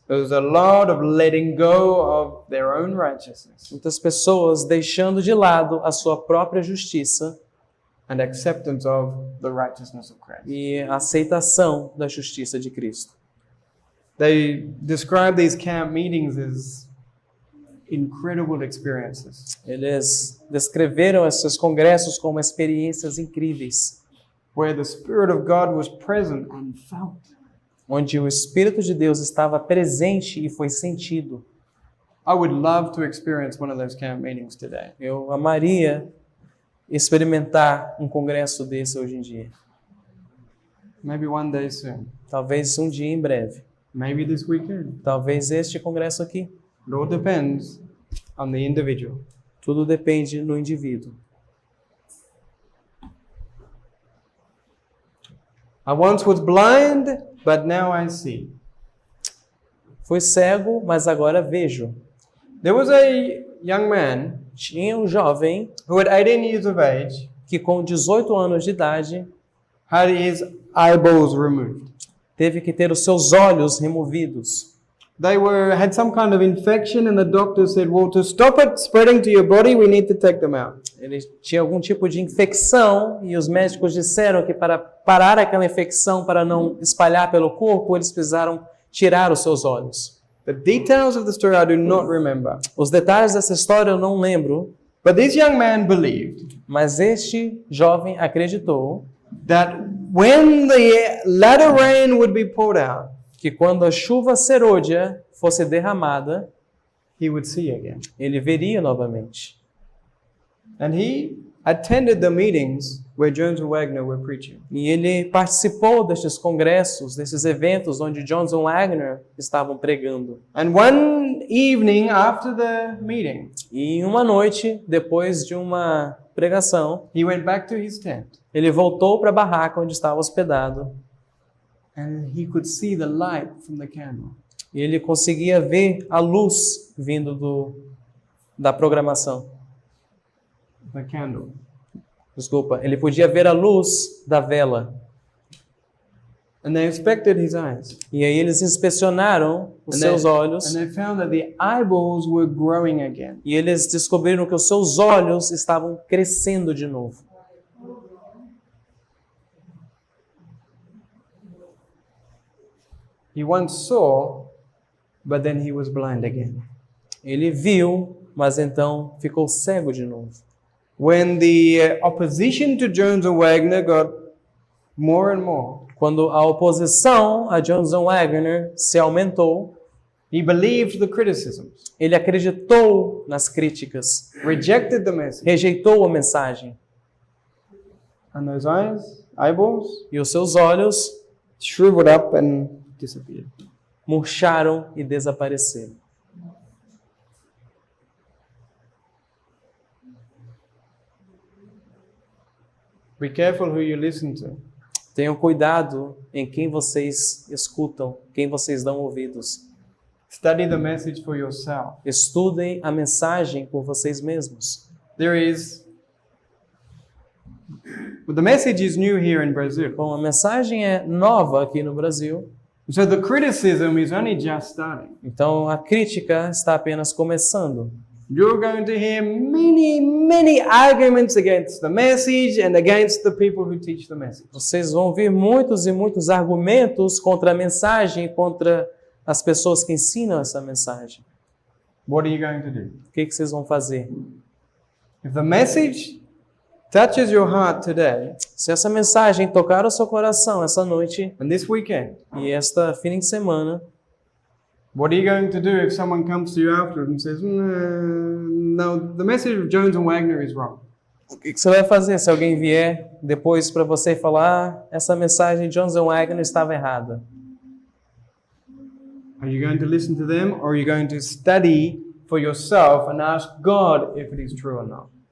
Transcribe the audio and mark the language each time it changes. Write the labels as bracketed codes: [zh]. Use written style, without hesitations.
[en] There was a lot of letting go of their own righteousness [pt] muitas pessoas deixando de lado a sua própria justiça [en] and acceptance of the righteousness of Christ. [pt] e a aceitação da justiça de Cristo. [en] They describe these camp meetings as incredible experiences, [pt] Eles descreveram esses congressos como experiências incríveis, [en] where the Spirit of God was present and felt. [pt] onde o Espírito de Deus estava presente e foi sentido. [en] I would love to experience one of those camp meetings today. [pt] Eu amaria experimentar um congresso desse hoje em dia. [en] Maybe one day soon. [pt] Talvez um dia em breve. [en] Maybe this weekend. [pt] Talvez este congresso aqui. [en] It all depends on the individual. [pt] Tudo depende do indivíduo. [en] I once was blind, but now I see. [pt] Fui cego, mas agora vejo. [en] There was a young man [pt] Tinha um jovem [en] who at 18 years of age [pt] que com 18 anos de idade [en] had his eyeballs removed. [pt] teve que ter os seus olhos removidos. [en] They had some kind of infection and the doctor said, well, to stop it spreading to your body, we need to take them out. [pt] Ele tinha algum tipo de infecção e os médicos disseram que para parar aquela infecção, para não espalhar pelo corpo, eles precisaram tirar os seus olhos. [en] The details of the story I do not remember. [pt] Os detalhes dessa história eu não lembro, [en] But this young man believed [pt] mas este jovem acreditou [en] that when the latter rain would be poured out, [pt] que quando a chuva serôdia fosse derramada, [en] he would see again. [pt] ele veria novamente. [en] And he attended the meetings where Jones and Wagner were preaching. [pt] E ele participou destes congressos, desses eventos onde Jones e Wagner estavam pregando. [en] And one evening after the meeting, [pt] E uma noite, depois de uma pregação, [en] he went back to his tent [pt] ele voltou para a barraca onde estava hospedado. [en] and he could see the light from the candle. [pt] E ele conseguia ver a luz vindo da programação. [en] The candle. [pt] Desculpa, ele podia ver a luz da vela. [en] And they inspected his eyes. [pt] E aí eles inspecionaram os [en] And [pt] seus [en] they, [pt] olhos [en] and they found that the eyeballs were growing again. [pt] e eles descobriram que os seus olhos estavam crescendo de novo. [en] He once saw, but then he was blind again. [pt] Ele viu, mas então ficou cego de novo. [en] When the opposition to Jones and Wagner got more and more, [pt] Quando a oposição a Jones and Wagner se aumentou, [en] he believed the criticisms, [pt] ele acreditou nas críticas, [en] rejected the message, [pt] rejeitou a mensagem. [en] and those eyes eyeballs [pt] e os seus olhos [en] shriveled up and disappeared. [pt] murcharam e desapareceram. [en] Be careful who you listen to. [pt] Tenham cuidado em quem vocês escutam, quem vocês dão ouvidos. [en] Study the message for yourself. [pt] Estudem a mensagem por vocês mesmos. [en] The message is new here in Brazil. [pt] Bom, a mensagem é nova aqui no Brasil, [en] So the criticism is only just starting. [pt] então a crítica está apenas começando. [en] You're going to hear many arguments against the message and against the people who teach the message. [pt] Vocês vão ouvir muitos e muitos argumentos contra a mensagem, contra as pessoas que ensinam essa mensagem. [en] What are you going to do? [pt] O que vocês vão fazer? [en] If the message touches your heart today [pt] Se essa mensagem tocar o seu coração essa noite [en] and this weekend, [pt] e esta fim de semana, [en] what are you going to do if someone comes to you afterwards and says, no, the message of Jones and Wagner is wrong? [pt] o que você vai fazer se alguém vier depois para você e falar essa mensagem de Jones and Wagner estava errada? [en] Are you going to listen to them, or are you going to study for yourself and ask God if it is true or not?